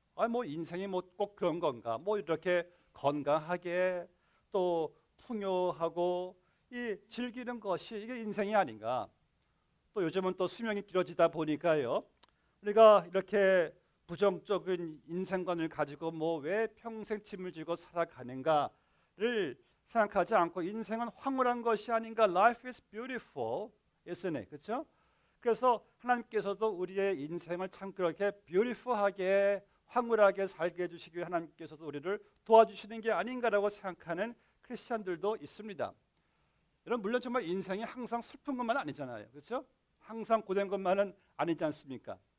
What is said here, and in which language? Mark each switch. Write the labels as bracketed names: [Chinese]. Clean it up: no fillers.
[Korean] 뭐 인생이 뭐 꼭 그런 건가? 뭐 이렇게 건강하게 또 풍요하고 이 즐기는 것이 이게 인생이 아닌가? 또 요즘은 또 수명이 길어지다 보니까요, 우리가 이렇게 부정적인 인생관을 가지고 뭐 왜 평생 짐을 지고 살아가는가를 생각하지 않고 인생은 황홀한 것이 아닌가? [English] Life is beautiful, isn't it? [Korean] 그렇죠? 그래서 하나님께서도 우리의 인생을 참 그렇게 beautiful하게 황홀하게 살게 해주시기 위해 하나님께서도 우리를 도와주시는 게 아닌가라고 생각하는 크리스찬들도 있습니다. 여러분, 물론 정말 인생이 항상 슬픈 것만 아니잖아요. 그렇죠? 항상 고된 것만은 아니지 않습니까?